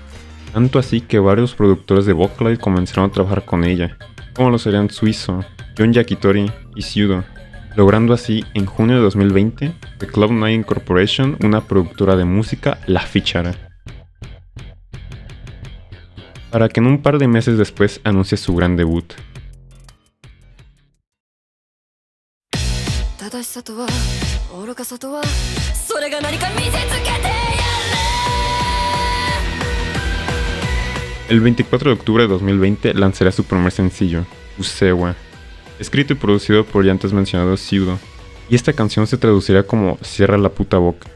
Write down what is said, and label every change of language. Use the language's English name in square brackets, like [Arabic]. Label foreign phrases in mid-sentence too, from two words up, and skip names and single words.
[Spanish] Tanto así que varios productores de Vocaloid comenzaron a trabajar con ella, como lo serían Suizo, John Yakitori y Pseudo, logrando así en junio de 2020 que Cloud9 Incorporation, una productora de música, la fichara, para que en un par de meses después anuncie su gran debut. [Japanese] 正しさとは愚かさとはそれが何か見せつけてやれ [Spanish] El 24 de octubre de 2020 lanzará su primer sencillo, Usewa, escrito y producido por ya antes mencionado Pseudo, y esta canción se traducirá como Cierra la puta boca.